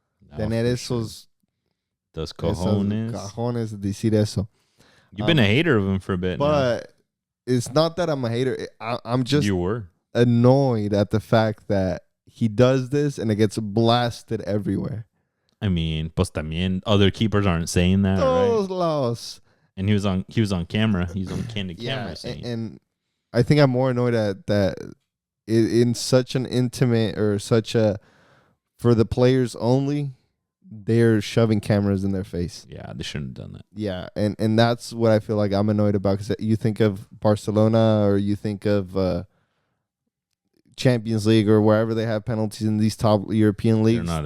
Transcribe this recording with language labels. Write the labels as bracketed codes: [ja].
[es] No, Tener esos cojones. De decir eso. [en] You've been a hater of him for a bit. But it's not that I'm a hater. I'm just you were annoyed at the fact that he does this and it gets blasted everywhere. I mean, [es] pues también [en] other keepers aren't saying that, [es] Todos [en] right? [es] lados. [en] And he was on camera. He was on candid camera saying. And I think I'm more annoyed at that in such an intimate or such a for the players only. They're shoving cameras in their face. Yeah, they shouldn't have done that. Yeah, and that's what I feel like I'm annoyed about because you think of Barcelona or you think of Champions League or wherever they have penalties in these top European leagues.